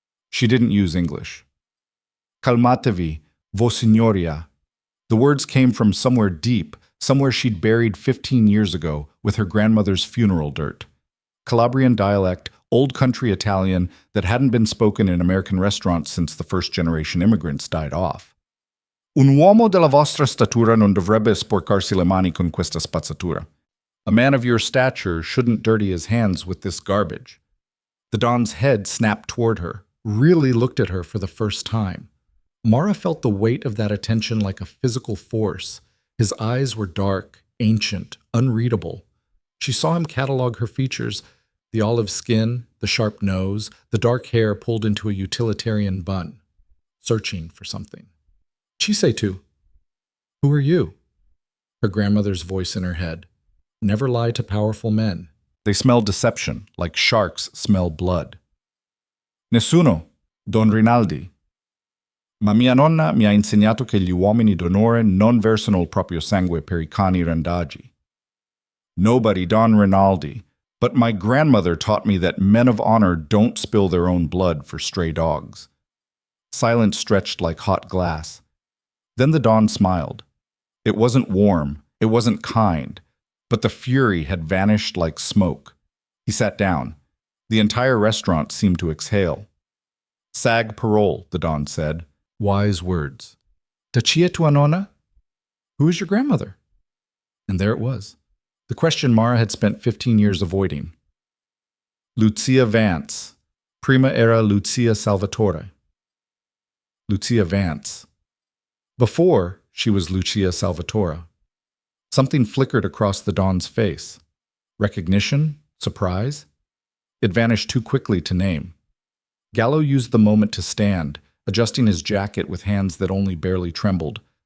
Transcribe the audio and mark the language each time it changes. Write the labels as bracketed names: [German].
[English] She didn't use English. [Italian] Calmatevi, vossignoria. [English] The words came from somewhere deep, somewhere she'd buried 15 years ago with her grandmother's funeral dirt. Calabrian dialect, old country Italian that hadn't been spoken in American restaurants since the first-generation immigrants died off. [Italian] Un uomo della vostra statura non dovrebbe sporcarsi le mani con questa spazzatura. [English] A man of your stature shouldn't dirty his hands with this garbage. The Don's head snapped toward her, really looked at her for the first time. Mara felt the weight of that attention like a physical force. His eyes were dark, ancient, unreadable. She saw him catalog her features: the olive skin, the sharp nose, the dark hair pulled into a utilitarian bun, searching for something. [Italian] Chisei tu. [English] Who are you? Her grandmother's voice in her head. Never lie to powerful men. They smell deception, like sharks smell blood. [Italian] Nessuno, Don Rinaldi. Ma mia nonna mi ha insegnato che gli uomini d'onore non versano il proprio sangue per I cani randagi. [English] Nobody, Don Rinaldi, but my grandmother taught me that men of honor don't spill their own blood for stray dogs. Silence stretched like hot glass. Then the Don smiled. It wasn't warm, it wasn't kind, but the fury had vanished like smoke. He sat down. The entire restaurant seemed to exhale. [Italian] Sag parole, [English] the Don said. Wise words. [Italian] Da chi è tua nonna? [English] Who is your grandmother? And there it was. The question Mara had spent 15 years avoiding. Lucia Vance. [Italian] Prima era Lucia Salvatore. [English] Lucia Vance. Before, she was Lucia Salvatore. Something flickered across the Don's face. Recognition? Surprise? It vanished too quickly to name. Gallo used the moment to stand, adjusting his jacket with hands that only barely trembled.